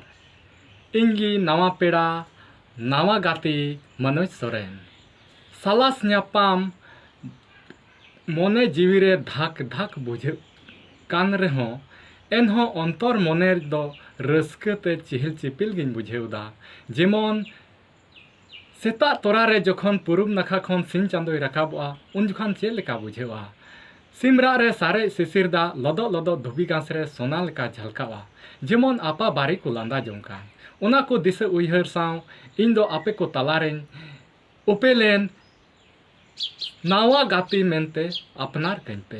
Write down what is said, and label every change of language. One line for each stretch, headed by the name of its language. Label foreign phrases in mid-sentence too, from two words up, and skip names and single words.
Santali: इंगी नवा पेड़ा नवा गाती मनोज सोरेन सालास न्यापाम मने जीवी रे धाक धाक बुझे कान रेहों एनहों अंतर मने दो रस्कते चिहिल चिपिल गिन बुझेउदा। जेमन सेता तोरा रे जखन पुरुब नखा खन सिन चांदोय राकाबा उन जखन चे लेका बुझेवा। सिमरा रे सारे सिसिरदा लदो लदो धुबी घास रे सोना लेका झलकावा। जेमन आपा बारी को लांदा जोंका ओना को दिसे उइहर साव इन दो आपे को तलारेन उपेलेन नावा गाती मेनते अपनार कइनपे।